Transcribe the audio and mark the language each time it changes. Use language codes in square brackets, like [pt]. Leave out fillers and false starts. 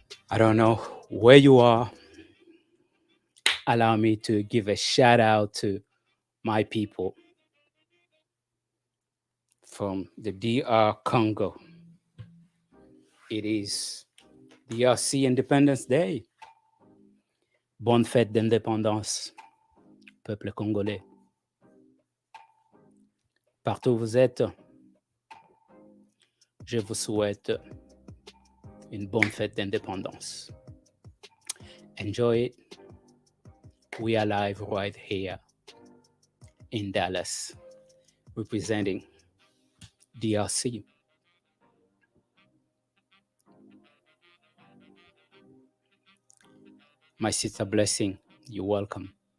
[en] I don't know where you are. Allow me to give a shout out to my people from the DR Congo. It is DRC Independence Day. [fr] Bonne fête d'indépendance, peuple congolais. Partout où vous êtes, je vous souhaite une bonne fête d'indépendance. [en] Enjoy it. We are live right here in Dallas, representing DRC. My sister Blessing, you're welcome.